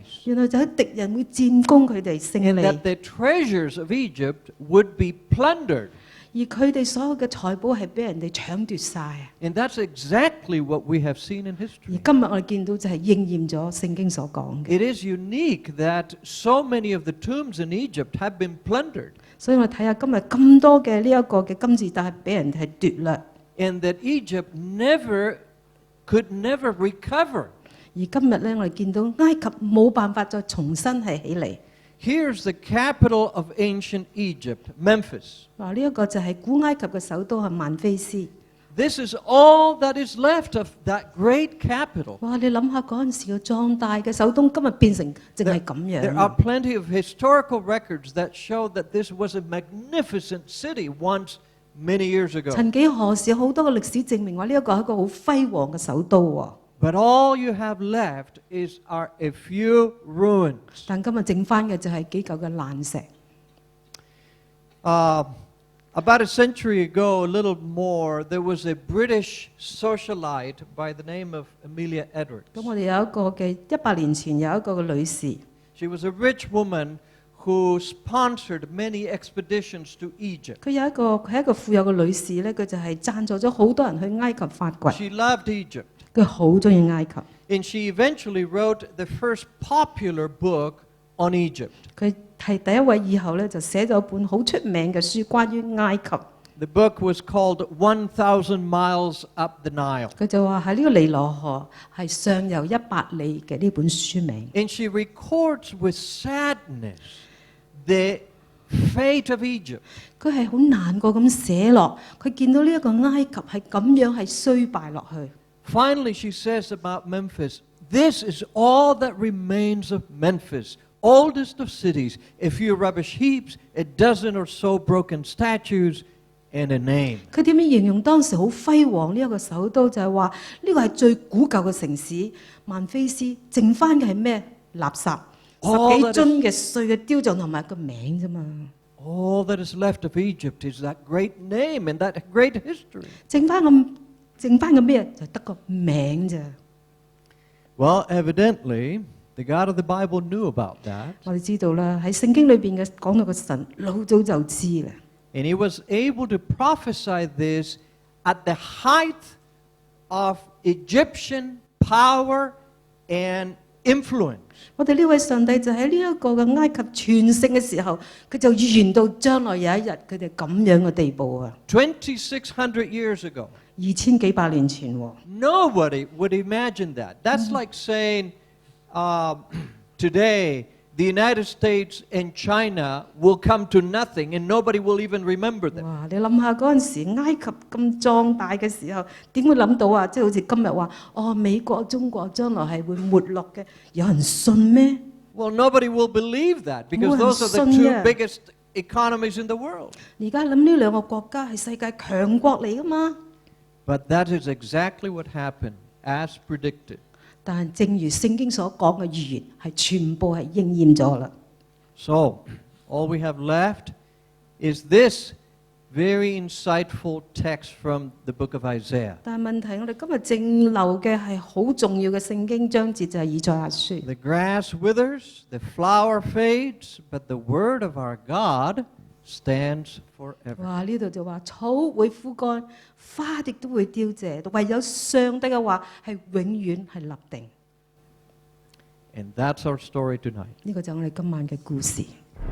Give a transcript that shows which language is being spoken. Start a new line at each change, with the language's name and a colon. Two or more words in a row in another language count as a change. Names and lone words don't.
Cantonese: 原來就係敵人會戰攻佢哋勝 and 利，
English: that the treasures of Egypt would be plundered.
Cantonese: 而佢哋所有嘅財寶係俾人哋搶奪晒。
English: And that's exactly what we have seen in 而 history.
Cantonese: 今日我哋見到就係應驗咗聖經所講嘅。
English: It is unique that so many of the tombs in Egypt have been plundered,
Cantonese: 所以我睇下今日咁多嘅呢一個嘅金字塔係俾人係奪掠，
English: and that Egypt could never recover.
Cantonese: 而今日咧我哋見到埃及冇辦法再重新係起嚟。
English: Here's the capital of ancient Egypt, Memphis.
Cantonese: 嗱，呢一個就係古埃及嘅首都係曼菲斯。
English: This is all that is left of that great capital.
Cantonese: 哇！你諗下嗰陣時嘅壯大嘅首都，今日變成淨係咁
English: There are 樣。 plenty of historical records that show that this was a magnificent city once many years ago.
Cantonese: 曾幾何時好多嘅歷史證明話呢一個係一個好輝煌嘅首都喎。
English: But all you have left are a few ruins.
Cantonese: 但今日剩翻嘅就係幾嚿嘅爛石。
English: About a century ago, a little more, there was a British socialite by the name of Amelia Edwards.
Cantonese: 咁我哋有一個嘅100年前有一個嘅女士，
English: She was a rich woman who sponsored many expeditions to Egypt.
Cantonese: 佢係一個富有嘅女士咧，佢就係贊助咗好多人去埃及發掘，
English: She loved Egypt.
Cantonese: 佢好中意埃及。
English: And she eventually wrote the first popular book on Egypt.
Cantonese: 佢係第一位以後咧就寫咗本好出名嘅書，關於埃及。
English: The book was called 1,000 Miles Up the Nile.
Cantonese: 佢就話喺呢個尼羅河係上游100里嘅呢本書名。
English: And she records with sadness the fate of Egypt.
Cantonese: 佢係好難過咁寫落，佢見到呢一個埃及係咁樣係衰敗落去。
English: Finally, she says about Memphis, this is all that remains of Memphis, oldest of cities, a few rubbish heaps, a dozen or so broken statues, and a name.
Cantonese: 佢點樣形容當時好輝煌呢一個首都？就係話呢個係最古舊嘅城市曼菲斯，剩翻嘅係咩？垃圾，十幾樽嘅碎嘅雕像同埋個名啫嘛。 All that is left of Egypt is that great name and that great history. 剩翻嘅咩？就得個名啫。
English: Well, evidently, the God of the Bible knew about that,
Cantonese: 我哋知道啦，喺聖經裏邊嘅講到個神老早就知啦。
English: and he was able to prophesy this at the height of Egyptian power and influence.
Cantonese: 我哋呢位上帝就喺呢一個嘅埃及全盛嘅時候，佢就預言到將來有一日佢哋咁樣嘅地步啊！
English: 2,600 years ago.
Cantonese: 2000 幾百年前喎，
English: Nobody would imagine that. That's like saying today the United States and China will come to nothing and nobody will even remember them.
Cantonese: 哇！你諗下嗰陣時埃及咁壯大嘅時候，點會諗到啊？即係好似今日話，哦，美國、中國將來係會沒落嘅，有人信咩？
English: Well, nobody will believe that because those are the two biggest economies in the world.
Cantonese: 而家諗呢兩個國家係世界強國嚟噶嘛？
English: But that is exactly what happened, as predicted.
Cantonese: 但正如聖經所講嘅預言，係全部係應驗咗啦。
English: So, all we have left is this very insightful text from the book of Isaiah.
Cantonese: 但係問題，我哋今日剩留嘅係好重要嘅聖經章節，就係以賽亞書。
English: The grass withers, the flower fades, but the word of our God stands forever.
Cantonese: 哇！呢度就話草會枯乾，花亦都會凋謝，唯有上帝嘅話係永遠係立定。
English: And that's our story tonight.
Cantonese: 呢個就係我哋今晚嘅故事。